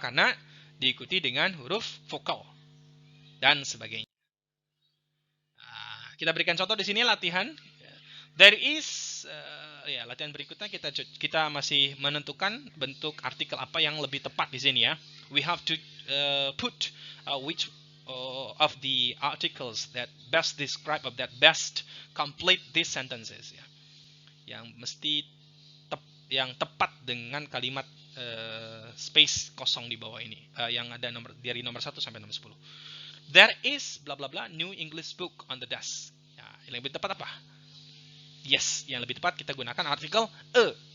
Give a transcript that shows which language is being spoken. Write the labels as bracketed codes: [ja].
[id] Karena diikuti dengan huruf vokal dan sebagainya. Nah, kita berikan contoh di sini latihan. There is ya latihan berikutnya kita masih menentukan bentuk artikel apa yang lebih tepat di sini ya. [en] We have to put which of the articles that best describe or that best complete these sentences ya. [id] Yang mesti yang tepat dengan kalimat space kosong di bawah ini yang ada dari nomor 1 sampai nomor 10. [en] There is bla bla bla new English book on the desk. [id] Ya, yang lebih tepat apa? Yes, yang lebih tepat kita gunakan artikel a.